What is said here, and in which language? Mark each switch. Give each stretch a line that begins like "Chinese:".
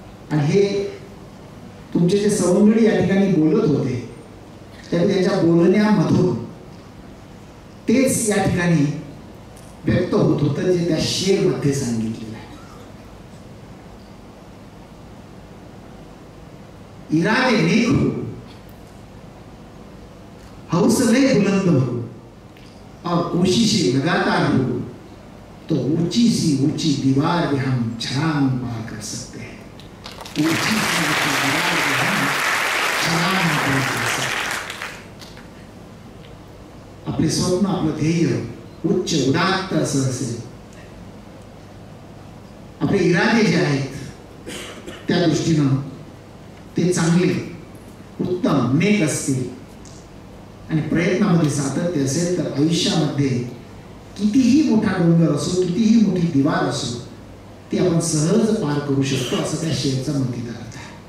Marathi: आणि हे तुमचे जे सवंगडी या ठिकाणी बोलत होते त्यामुळे त्यांच्या बोलण्यामधून तेच या ठिकाणी व्यक्त होत होतं जे त्या शेर मध्ये सांगितलेलं आहे.
Hindi: इरादे नेक हो, हौसले बुलंद हो और कोशिशें लगातार हो तो ऊंची सी ऊंची दीवार भी हम छलांग पार कर सकते हैं. ऊंची सी ऊंची दीवार भी हम छलांग पार कर सकते हैं.
Marathi: आपले स्वप्न, आपलं ध्येय उच्च उदात्त असं असेल, आपले इरादे जे आहेत त्या दृष्टीनं ते चांगले, उत्तम, नेक असतील आणि प्रयत्नामध्ये सातत्य असेल तर आयुष्यामध्ये कितीही मोठा डोंगर असो, कितीही मोठी दिवार असो, ती आपण सहज पार करू शकतो असं त्या शेरचा मतीचा अर्थ आहे.